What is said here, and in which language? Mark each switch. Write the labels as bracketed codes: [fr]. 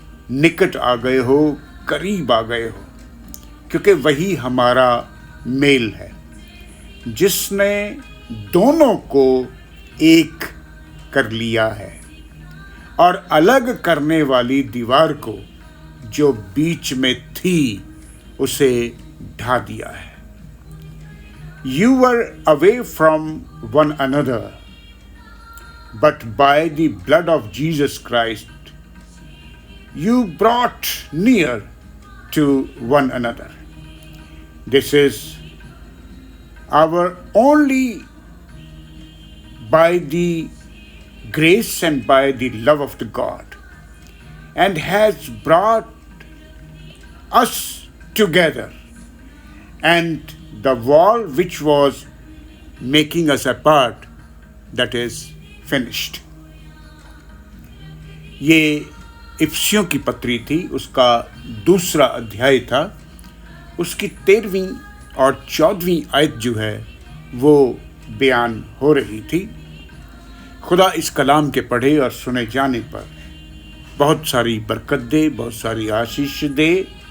[hi] निकट आ गए हो, करीब आ गए हो, क्योंकि वही हमारा मेल है जिसने दोनों को एक कर लिया है और अलग करने वाली दीवार को जो बीच में थी उसे ढा दिया है। [en] You were away from one another, but by the blood of Jesus Christ you brought near to one another. This is our only by the grace and by the love of the God, and has brought us together, and the wall which was making us apart, that is finished. [hi] ये इफिसियों की पत्री थी, उसका दूसरा अध्याय था। उसकी 13वीं और 14वीं आयत जो है वो बयान हो रही थी। खुदा इस कलाम के पढ़े और सुने जाने पर बहुत सारी बरकत दे, बहुत सारी आशीष दे।